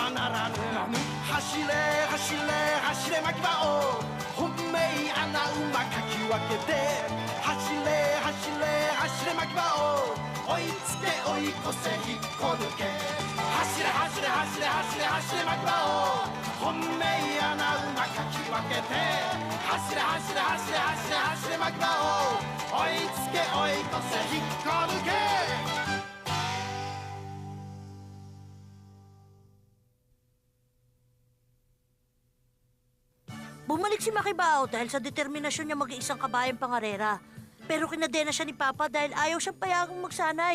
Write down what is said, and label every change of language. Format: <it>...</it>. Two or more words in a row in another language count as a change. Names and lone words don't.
<ja>まならぬ走れ走れ走れ牧場を本命穴馬かき分けて走れ走れ走れ牧場を追いつけ追い越せ引っこ抜け走れ走れ走れ走れ走れ牧場を本命穴馬かき分けて走れ走れ走れ走れ走れ牧場を追いつけ追い越せ引っこ抜け</ja> <tl>Bumalik si Makibao dahil sa determinasyon niya mag-iisang kabayang pangarera. Pero kinadena siya ni Papa dahil ayaw siyang payagang magsanay.</tl>